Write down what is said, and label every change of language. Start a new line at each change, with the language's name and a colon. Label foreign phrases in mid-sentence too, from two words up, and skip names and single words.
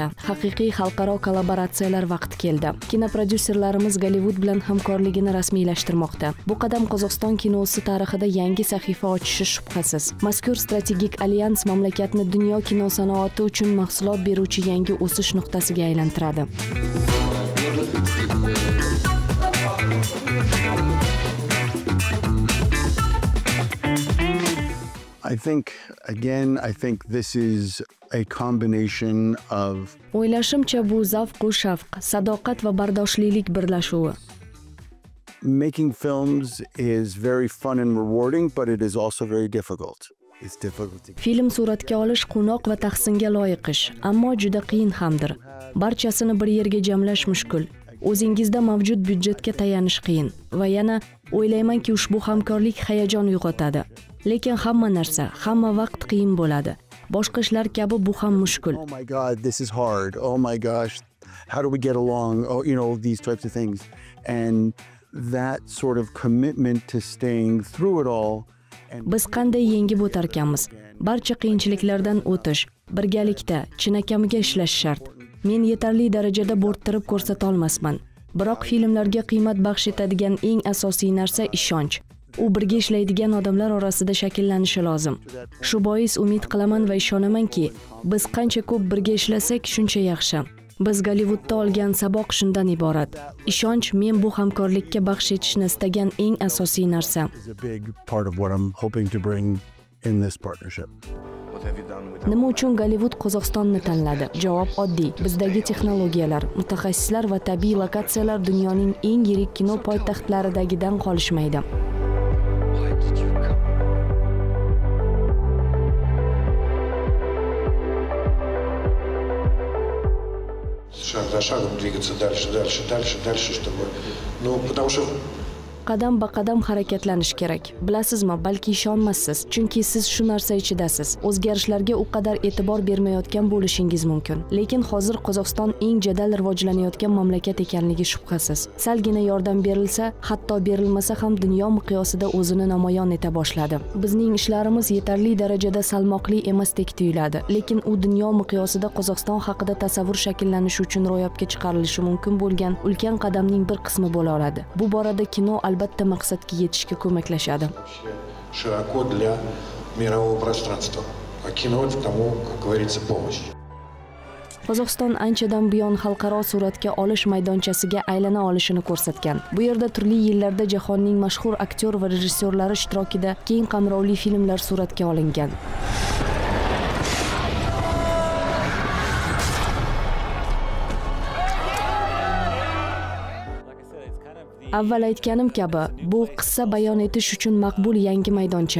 Uzbek: Haqiqiy xalqaro kollaboratsiyalar vaqti keldi. Kinoprodyuserlarimiz Gollivud bilan hamkorligini rasmiylashtirmoqda. Bu qadam Qozog'iston kinosi tarixida yangi sahifa ochishi shubhasiz. Mazkur strategik alyans mamlakatni dunyo kino sanoati uchun mahsulot beruvchi yangi o'sish nuqtasiga aylantiradi.
English: I think this is a combination of
Uzbek: O'ylashimcha bu zavq-u shavq, sadoqat va bardoshlilik birlashuvi.
English: making films is very fun and rewarding, but it is also very difficult. It's difficult to
Uzbek: Film suratga olish quvnoq va tahsinga loyiq ish, ammo juda qiyin hamdir. Barchasini bir yerga jamlash mushkul. O'zingizda mavjud byudjetga tayanish qiyin va yana o'ylaymanki ushbu hamkorlik hayajon uyg'otadi. Lekin hamma narsa, hamma vaqt qiyin bo'ladi. Boshqa ishlar kabi bu ham mushkul.
English: oh my god, this is hard. Oh my gosh, how do we get along? Oh, these types of things. And that sort of commitment to staying through it all.
Uzbek: Biz qanday yengib o'tarkanmiz? Barcha qiyinchiliklardan o'tish, birgalikda, chinakamiga ishlash shart. Men yetarli darajada bo'rttirib ko'rsata olmasman. Biroq filmlarga qiymat baxsh etadigan eng asosiy narsa ishonch. U birga ishlaydigan odamlar orasida shakllanishi lozim. Shu bois umid qilaman va ishonamanki, biz qancha ko'p birga ishlasak, shuncha yaxshi. Biz Gollivudda olgan saboq shundan iborat. Ishonch men bu hamkorlikka baxsh etishni istagan eng asosiy narsa.
English: Is a big part of what I'm hoping to bring in this partnership.
Uzbek: Nima uchun Gollivud Qozog'istonni tanladi? Javob oddiy. Bizdagi texnologiyalar, mutaxassislar va tabiiy lokatsiyalar dunyoning eng yirik kino poytaxtlaridagidan qolishmaydi.
Russian: Шаг за шагом двигаться дальше, чтобы, потому что
Uzbek: Qadam ba qadam harakatlanish kerak. Bilasizmi, balki ishonmassiz, chunki siz shu narsa ichidasiz. O'zgarishlarga u qadar e'tibor bermayotgan bo'lishingiz mumkin. Lekin hozir Qozog'iston eng jadal rivojlanayotgan mamlakat ekanligi shubhasiz. Salgina yordam berilsa, hatto berilmasa ham dunyo miqyosida o'zini namoyon eta boshladi. Bizning ishlarimiz yetarli darajada salmoqli emasdek tuyuladi, lekin u dunyo miqyosida Qozog'iston haqida tasavvur shakllanishi uchun ro'yobga chiqarilishi mumkin bo'lgan ulkan qadamning bir qismi bo'la oladi. Bu borada kino albatta maqsadga yetishga ko'maklashadi.
Russian: Широко для мирового пространства. А кино тому, как говорится, помощь.
Uzbek: Qozog'iston anchadan buyon xalqaro suratga olish maydonchasiga aylana olishini ko'rsatgan. Bu yerda turli yillarda jahonning mashhur aktyor va rejissyorlari ishtirokida keng qamrovli filmlar suratga olingan. Avval aytganim kabi, bu qissa bayon etish uchun maqbul yangi maydoncha.